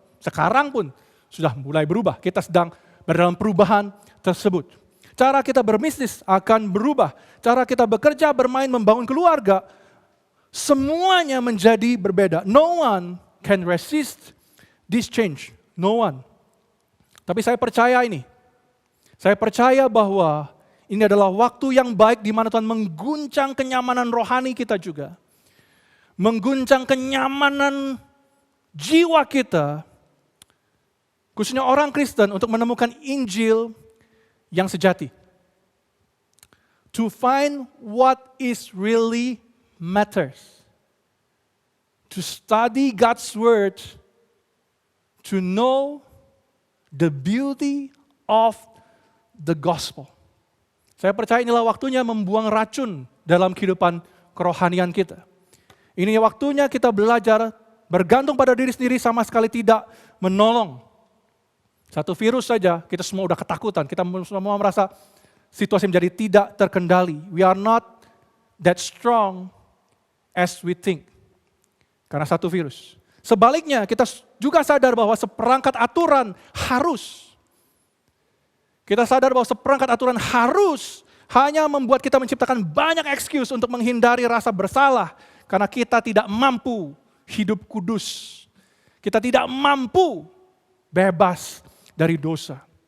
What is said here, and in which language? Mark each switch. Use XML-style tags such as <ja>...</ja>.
<id>Sekarang pun sudah mulai berubah. Kita sedang berdalam perubahan tersebut. Cara kita berbisnis akan berubah. Cara kita bekerja, bermain, membangun keluarga. Semuanya menjadi berbeda.</id> <en>No one can resist this change. No one.</en> <id>Tapi saya percaya ini. Saya percaya bahwa ini adalah waktu yang baik di mana Tuhan mengguncang kenyamanan rohani kita juga. Mengguncang kenyamanan jiwa kita. Khususnya orang Kristen untuk menemukan Injil yang sejati.</id> <en>To find what is really matters. To study God's Word. To know the beauty of the gospel.</en> <id>Saya percaya inilah waktunya membuang racun dalam kehidupan kerohanian kita. Ini waktunya kita belajar bergantung pada diri sendiri sama sekali tidak menolong. Satu virus saja kita semua udah ketakutan, kita semua merasa situasi menjadi tidak terkendali.</id> <en>We are not that strong as we think.</en> <id>Karena satu virus. Sebaliknya kita juga sadar bahwa seperangkat aturan harus. Kita sadar bahwa seperangkat aturan harus hanya membuat kita menciptakan banyak excuse untuk menghindari rasa bersalah. Karena kita tidak mampu hidup kudus. Kita tidak mampu bebas dari dosa.</id>